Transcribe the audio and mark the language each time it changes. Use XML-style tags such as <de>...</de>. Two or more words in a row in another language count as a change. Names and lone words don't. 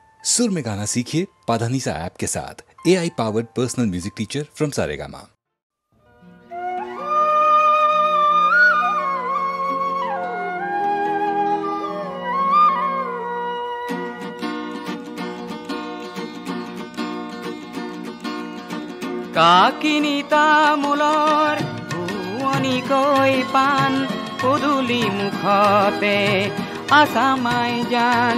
<hi>सुर में गाना सीखिए पाधानीसा ऐप के साथ।</hi> <en>AI powered personal music teacher from</en> <hi>सारेगामा।</hi> <as>কাকিনী তামোলৰ ভুৱনিকৈ পাণ পদূলি মুখতে আছামাই জান।</as>